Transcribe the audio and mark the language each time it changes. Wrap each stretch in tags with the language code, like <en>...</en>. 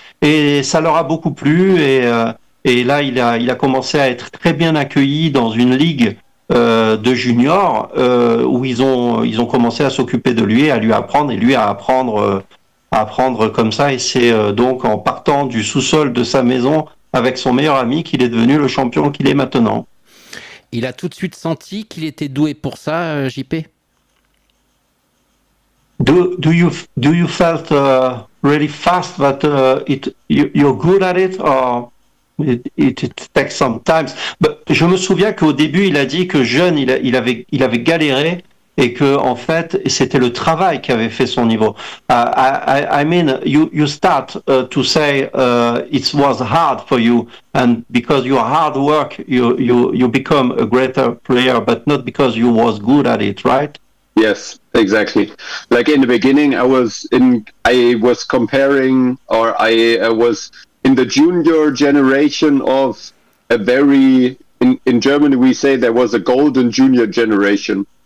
<fr>Et ça leur a beaucoup plu. Et là, il a commencé à être très bien accueilli dans une ligue de juniors où ils ont commencé à s'occuper de lui, à lui apprendre et lui à apprendre comme ça. Et c'est donc en partant du sous-sol de sa maison avec son meilleur ami qu'il est devenu le champion qu'il est maintenant. Il a tout de suite senti qu'il était doué pour ça, JP?</fr> <en>Do you felt really fast that you're good at it, or it takes some time?</en> <fr>Je me souviens qu'au début, il a dit que jeune, il avait galéré et que en fait, c'était le travail qui avait fait son niveau.</fr> <en>I mean, you start to say it was hard for you, and because your hard work, you become a greater player, but not because you was good at it, right? Yes, exactly. Like in the beginning, I was comparing, or I was in the junior generation of a very, in Germany we say there was a golden junior generation.</en>